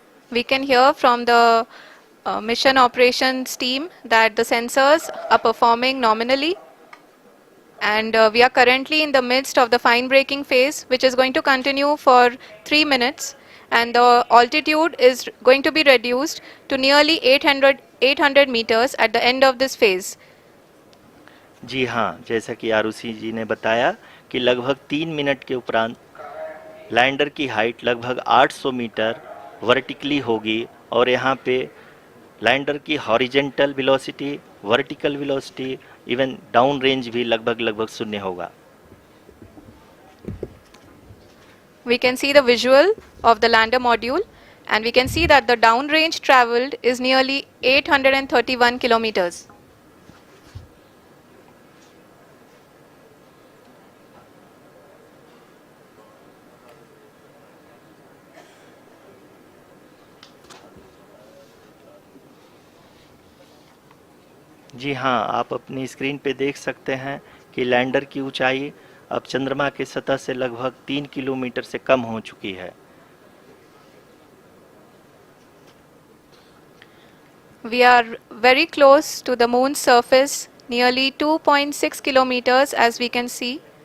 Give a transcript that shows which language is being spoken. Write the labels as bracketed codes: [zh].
[en] We can hear from the mission operations team that the sensors are performing nominally. And we are currently in the midst of the fine braking phase, which is going to continue for 3 minutes. And the altitude is going to be reduced to nearly 800 meters at the end of this phase. [hi] जी हाँ, जैसा कि आरुषि जी ने बताया कि लगभग 3 minute के उपरांत lander की हाइट लगभग 800 मीटर वर्टिकली होगी और यहाँ पे लैंडर की horizontal velocity, vertical velocity, even down range भी लगभग शून्य होगा। [en] We can see the visual of the lander module and we can see that the down range traveled is nearly 831 kilometers. [hi] जी हाँ, आप अपनी स्क्रीन पे देख सकते हैं कि लैंडर की ऊंचाई अब चंद्रमा की सतह से लगभग 3 किलोमीटर से कम हो चुकी है। [en] We are very close to the moon's surface, nearly 2.6 kilometers as we can see.